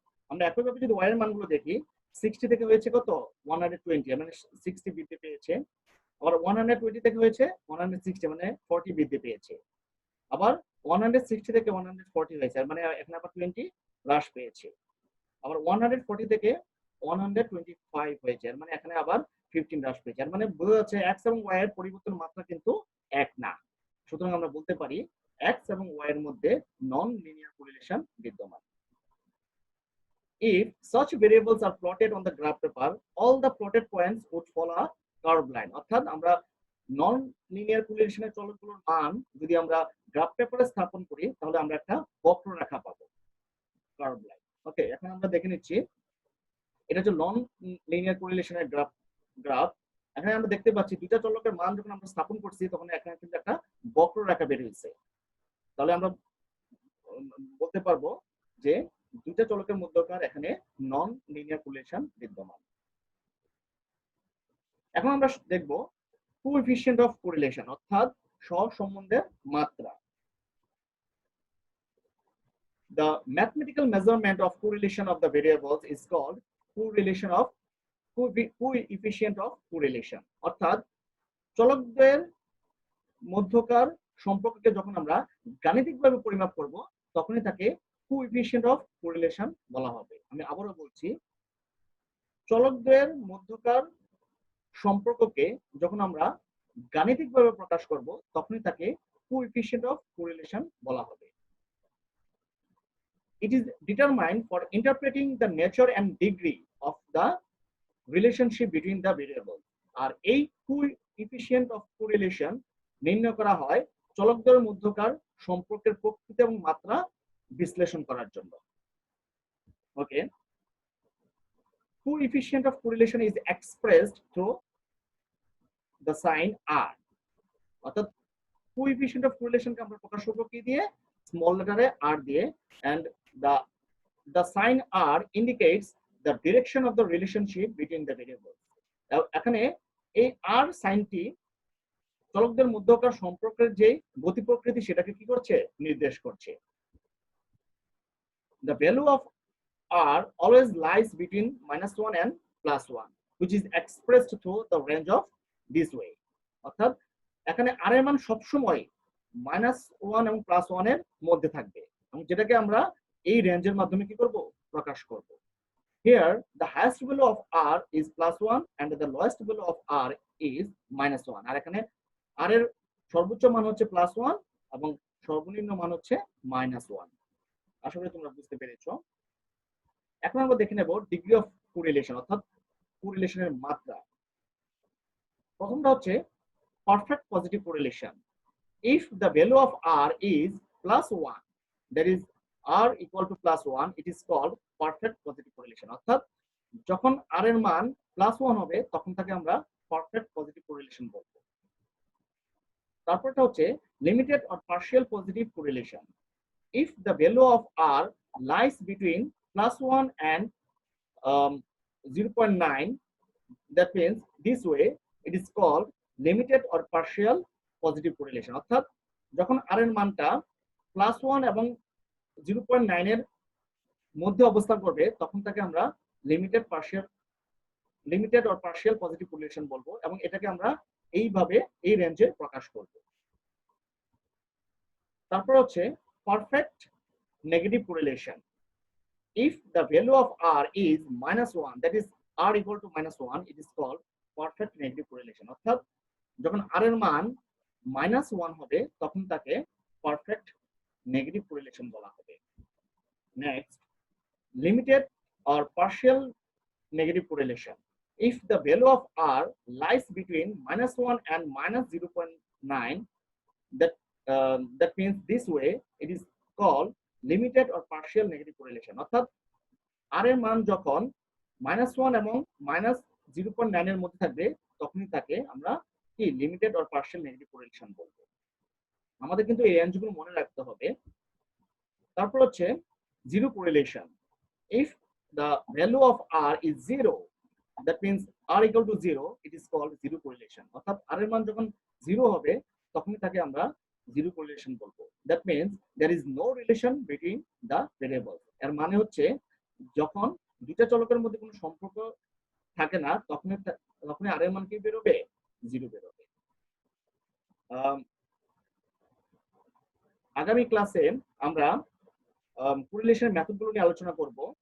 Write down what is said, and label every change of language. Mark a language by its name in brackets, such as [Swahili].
[Bangla] আমরা একইভাবে যদি y এর মানগুলো দেখি 60 থেকে হয়েছে কত 120, মানে 60 বৃদ্ধি পেয়েছে, আবার 120 থেকে হয়েছে 160 মানে 40 বৃদ্ধি পেয়েছে, আবার 160 থেকে 140 হয়েছে, মানে এখানে আবার 20 হ্রাস পেয়েছে, আবার 140 থেকে 125 হয়েছে, মানে এখানে আবার 15 হ্রাস পেয়েছে। মানে বোঝা যাচ্ছে x এবং y এর পরিবর্তন মাত্রা কিন্তু এক না। সুতরাং আমরা বলতে পারি x এবং y এর মধ্যে নন লিনিয়ার কোরিলেশন বিদ্যমান। [English] if such variables are plotted on the graph paper, all the plotted points would follow a curved line. [Bangla] অর্থাৎ আমরা নন লিনিয়ার কোরিলেশনের চলকগুলোর মান যদি আমরা গ্রাফ পেপারে স্থাপন করি তাহলে আমরা একটা বক্ররেখা পাবো, কার্ভ লাইন। ওকে, এখন আমরা দেখে নিচ্ছি এটা হচ্ছে নন লিনিয়ার কোরিলেশনের গ্রাফ। এখানে আমরা দেখতে পাচ্ছি দুইটা চলকের মান যখন আমরা স্থাপন করছি তখন এখানে কিন্তু একটা বক্ররেখা বের হয়েছে। তাহলে আমরা বলতে পারবো যে দুইটা চলকের মধ্যকার এখানে নন লিনিয়ার কোরিলেশন বিদ্যমান। এখন আমরা দেখব কোএফিশিয়েন্ট অফ কোরিলেশন অর্থাৎ সহসম্বন্ধের মাত্রা। [English] The mathematical measurement of correlation of the variables is called correlation of coefficient of correlation। [Bangla] অর্থাৎ চলকদের মধ্যকার সম্পর্ককে যখন আমরা গাণিতিকভাবে পরিমাপ করব তখনই তাকে কোএফিশিয়েন্ট অফ কোরিলেশন বলা হবে। আমি আবারও বলছি, চলকদের মধ্যকার সম্পর্ককে যখন আমরা গাণিতিকভাবে প্রকাশ করব তখনই তাকে কোএফিশিয়েন্ট অফ কোরিলেশন বলা হবে। [English] It is determined for interpreting the nature and degree of the relationship between the variables। [Bangla] আর এই কোএফিশিয়েন্ট অফ কোরিলেশন নির্ণয় করা হয় চলকদের মধ্যকার সম্পর্কের প্রকৃতি এবং মাত্রা বিশ্লেষণ করার জন্য। [English] Okay, coefficient of correlation is expressed through the sign r। [Bangla] অর্থাৎ coefficient of correlation কে আমরা প্রকাশ করব কি দিয়ে? স্মল লেটারে r দিয়ে, [English] and the sign r indicates the direction of the relationship between the variables। [Bangla] এখানে এই r সাইনটি চলকদের মধ্যকার সম্পর্কের যে গতি প্রকৃতি সেটাকে কি করছে? নির্দেশ করছে। [English] The value of r always lies between -1 and +1, which is expressed through the range of this way। [Bangla] অর্থাৎ এখানে r এর মান সবসময় -1 এবং +1 এর মধ্যে থাকবে এবং যেটাকে আমরা এই রেঞ্জের মাধ্যমে কি করব? প্রকাশ করব। [English] Here the highest value of r is +1 and the lowest value of r is -1। [Bangla] আর এখানে r এর সর্বোচ্চ মান হচ্ছে +1 এবং সর্বনিম্ন মান হচ্ছে -1। আশা করি তোমরা বুঝতে পেরেছো। এখন আমরা দেখে নেব ডিগ্রি অফ কোরিলেশন অর্থাৎ কোরিলেশনের মাত্রা। প্রথমটা হচ্ছে perfect positive correlation. [English] If the value of r is +1, that is r equal to +1, it is called perfect positive correlation। [Bangla] অর্থাৎ যখন r এর মান +1 হবে তখন তাকে আমরা পারফেক্ট পজিটিভ কোরিলেশন বলবো। তারপরটা হচ্ছে limited or partial positive correlation. [English] If the value of r lies between +1 and 0.9, that means this way it is called limited or partial positive correlation। [Bangla] অর্থাৎ যখন r এর মানটা +1 এবং 0.9 এর মধ্যে অবস্থান করবে তখন তাকে আমরা limited or partial positive correlation বলবো এবং এটাকে আমরা এইভাবে এই রেঞ্জে প্রকাশ করব। তারপর হচ্ছে perfect negative correlation. [English] If the value of r is -1, that is r equal to -1, it is called perfect negative correlation। [Bangla] অর্থাৎ যখন r এর মান -1 হবে তখন তাকে পারফেক্ট নেগেটিভ কোরিলেশন বলা হবে। Next, limited or partial negative correlation. [English] If the value of r lies between -1 and -0.9, that means this way it is called limited or partial negative correlation. [Bangla] অর্থাৎ r এর মান যখন -1 এবং -0.9 এর মধ্যে থাকবে তখনই তাকে আমরা কি limited or partial negative correlation বলবো। আমাদের কিন্তু এই রেঞ্জগুলো মনে রাখতে হবে। তারপর হচ্ছে zero correlation. [English] If the value of r is 0, that means r equal to 0, it is called zero correlation। [Bangla] অর্থাৎ r এর মান যখন 0 হবে তখনই তাকে আমরা জিরো কোরিলেশন বলবো। [English] That means there is no relation between the variables। [Bangla] এর মানে হচ্ছে যখন দুইটা চলকের মধ্যে কোনো সম্পর্ক থাকে না তখনই r এর মান কি বেরোবে? 0 বেরোবে। আগামী ক্লাসে আমরা কোরিলেশনের মেথডগুলো নিয়ে আলোচনা করব।